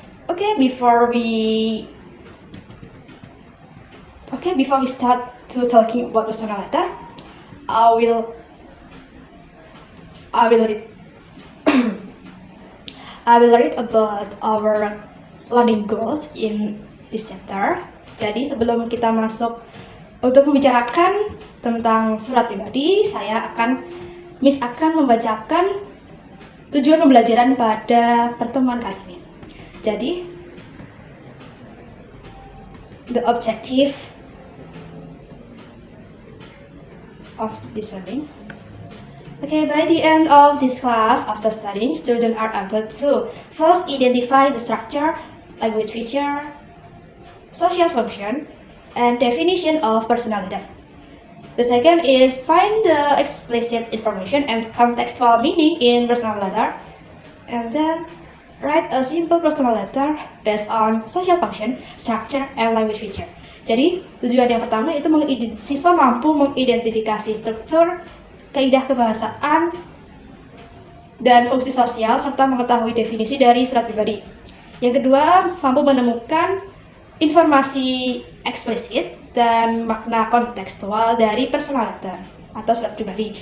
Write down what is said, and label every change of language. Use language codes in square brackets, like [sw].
[en] Okay, before we start to talking about personal letter, I will read I will read about our learning goals in this chapter. [id] Jadi sebelum kita masuk untuk membicarakan tentang surat pribadi, Miss akan membacakan tujuan pembelajaran pada pertemuan kali ini. [en] Jadi, the objective of this learning. Okay, by the end of this class, after studying, students are able to first identify the structure, language feature, social function, and definition of personal letter. The second is find the explicit information and contextual meaning in personal letter, and then write a simple personal letter based on social function, structure, and language feature. [id] Jadi, tujuan yang pertama itu siswa mampu mengidentifikasi struktur, kaidah kebahasaan, dan fungsi sosial, serta mengetahui definisi dari surat pribadi. Yang kedua, mampu menemukan informasi eksplisit dan makna kontekstual dari personal letter atau surat pribadi.